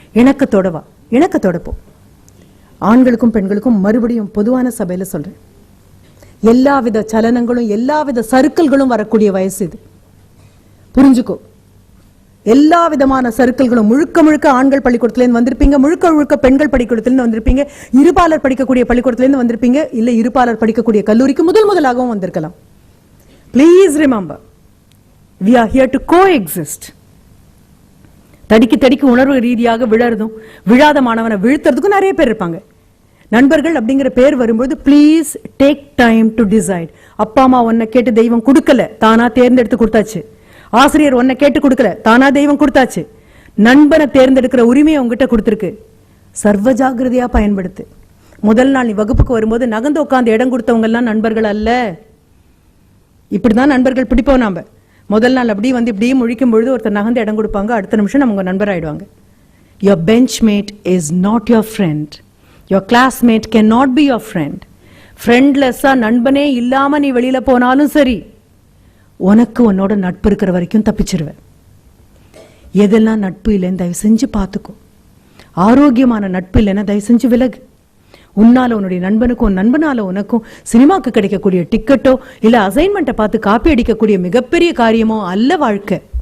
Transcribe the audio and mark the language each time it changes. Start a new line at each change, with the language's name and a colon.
Tamil: இணக்கத்தோடவா, இணக்கத்தோடப்போ. ஆண்களுக்கும் பெண்களுக்கும் மறுபடியும் பொதுவான சபையில சொல்றேன், எல்லாவித சலனங்களும் எல்லாவித சறுக்கல்களும் வரக்கூடிய வயசு இது, புரிஞ்சுக்கோ. எல்லா விதமான சறுக்கல்களும், முழுக்க முழுக்க ஆண்கள் பள்ளிக்கூடத்திலேருந்து வந்திருப்பீங்க, முழுக்க முழுக்க பெண்கள் பள்ளிக்கூடத்திலிருந்து வந்திருப்பீங்க, இருபாலர் படிக்கக்கூடிய பள்ளிக்கூடத்திலிருந்து வந்திருப்பீங்க, இல்ல இருபாலர் படிக்கக்கூடிய கல்லூரிக்கு முதலாகவும் வந்திருக்கலாம்.
English: Please remember, we are here to coexist.
Tamil: தடிக்கு உணர்வு ரீதியாக விழறதும் விழாத மாணவனை வீழ்த்துறதுக்கும் நிறைய பேர் இருப்பாங்க. நண்பர்கள் அப்படிங்கிற பேர் வரும்போது
English: Please take time to decide.
Tamil: அப்பா அம்மா உன்னை கேட்டு தெய்வம் கொடுக்கல, தானா தேர்ந்தெடுத்து கொடுத்தாச்சு. ஆசிரியர் உன்னை கேட்டு கொடுக்கல, தானா தெய்வம் கொடுத்தாச்சு. நண்பனை தேர்ந்தெடுக்கிற உரிமையை உங்ககிட்ட கொடுத்துருக்கு. சர்வ ஜாகிரதையா பயன்படுத்து. முதல் நாள் நீ வகுப்புக்கு வரும்போது நகர்ந்து உட்காந்து இடம் கொடுத்தவங்க எல்லாம் நண்பர்கள் அல்ல. இப்படிதான் நண்பர்கள் பிடிப்போம் நாம. முதல் நாள் அப்படி வந்து இப்படியே முழிக்கும் பொழுது ஒருத்தர் நகர்ந்து இடம் கொடுப்பாங்க, அடுத்த நிமிஷம் நம்ம நண்பர் ஆயிடுவாங்க.
English: Your benchmate is not your friend. Your classmate cannot be your friend.
Tamil: ஃப்ரெண்ட்லெஸ்ஸா நண்பனே இல்லாம நீ வெளியில போனாலும் சரி, உனக்கு உன்னோட நட்பு இருக்கிற வரைக்கும் தப்பிச்சிருவேன். எதெல்லாம் நட்பு இல்லைன்னு தயவு செஞ்சு பார்த்துக்கோ. ஆரோக்கியமான நட்பு இல்லைன்னா தயவு செஞ்சு விலகு. உன்னால உன்னுடைய நண்பனுக்கும் நண்பனால உனக்கும் சினிமாக்கு கிடைக்கக்கூடிய டிக்கெட்டோ இல்ல அசைன்மெண்ட்டை பார்த்து காப்பி அடிக்கக்கூடிய மிகப்பெரிய காரியமோ அல்ல வாழ்க்கை.